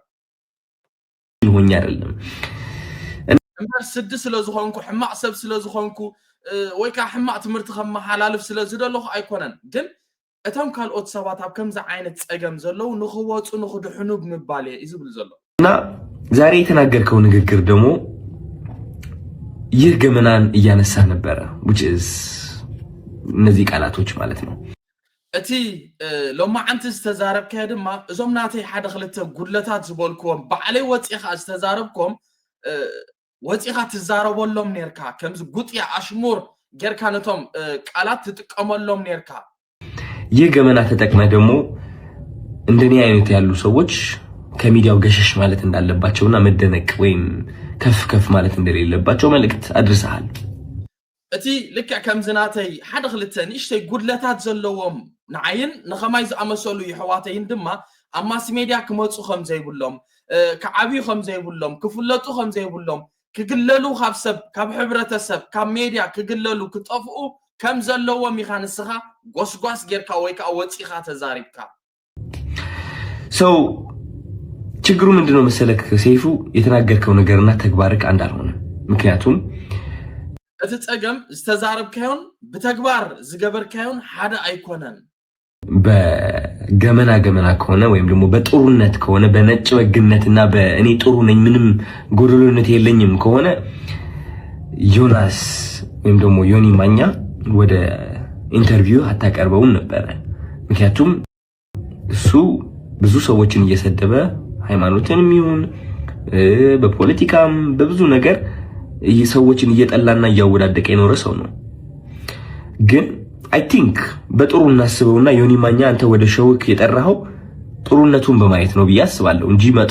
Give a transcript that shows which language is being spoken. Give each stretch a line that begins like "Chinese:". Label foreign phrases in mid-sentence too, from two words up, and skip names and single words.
Amharic: ይሆኛ አይደለም
Tigrinya: እምበር ስድ ስለዝኾንኩ ሕማቅ ሰብ ስለዝኾንኩ ወይ ካ ሕማቅ ትምርት ከመሓላልፍ ስለዝደለኹ አይኮነን ግን እቶም ካልኦት ሰባት ኣብ ከምዛ ዓይነት ጸገም ዘለው ንኽወጹ ንኽድሕኑ ብምባል ይዝብል ዘሎ
Amharic: እና ዛሬ የተናገርከው ንግግር ደግሞ ይህ ገመናን እያነሳ ነበረ
English: which is
Amharic: እነዚህ ቃላቶች ማለት ነው
Tigrinya: እቲ ሎማዓንቲ ዝተዛረብከ ድማ እዞም ናተይ ሓደ ክልተ ጉድለታት ዝበልክዎም ባዕለይ ወፂኻ ዝተዛረብኩም ወፂኻ ትዛረበሎም ነርካ ከምዚ ጉጥያ አሽሙር ጌርካ ነቶም ቃላት ትጥቀመሎም ነርካ
Amharic: ይህ ገመና ተጠቅመ ደግሞ እንደኔ አይነት ያሉ ሰዎች ከሚዲያው ገሸሽ ማለት እንዳለባቸውና መደነቅ ወይም ከፍ ማለት እንደሌለባቸው መልእክት አድርሰሃል
Tigrinya: እቲ ልክ ከም ዝናተይ ሓደ ክልተ ንእሽተይ ጉድለታት ዘለዎም ንዓይን ንኸማይ ዝኣመሰሉ ይሕዋተይን ድማ ኣብ
English: mass media
Tigrinya: ክመፁ ከም ዘይብሎም ክዓብዩ ከም ዘይብሎም ክፍለጡ ከም ዘይብሎም ክግለሉ ካብ ሰብ ካብ ሕብረተሰብ ካብ ሜድያ ክግለሉ ክጠፍኡ ከም ዘለዎም ኢኻ ንስኻ ጎስጓስ ጌርካ ወይ ከዓ ወፂኻ ተዛሪብካ
Amharic: ሰው ችግሩ ምንድነው መሰለክ ሰይፉ የተናገርከው ነገርና ተግባርክ አንድ አልሆነ ምክንያቱም
Tigrinya: እቲ ጸገም ዝተዛረብካዮን በተግባር ዝገበርካዮን ሓደ አይኮነን
Amharic: በገመና ከሆነ ወይም ደግሞ በጥሩነት ከሆነ በነጭ ወግነትና በእኔ ጥሩ ነኝ ምንም ጎደሎነት የለኝም ከሆነ ዮናስ ወይም ደግሞ ዮኒ ማኛ ወደ ኢንተርቪው አታቀርበውም ነበር ምክንያቱም እሱ ብዙ ሰዎችን እየሰደበ ሃይማኖትንም ይሁን በፖለቲካም በብዙ ነገር ሰዎችን እየጠላና እያወዳደቀ የኖረ ሰው ነው ግን
English: I think
Amharic: በጥሩ እናስበውና ዮኒ ማኛ አንተ ወደ ሸውክ የጠራኸው ጥሩነቱን በማየት ነው ብዬ አስባለሁ እንጂ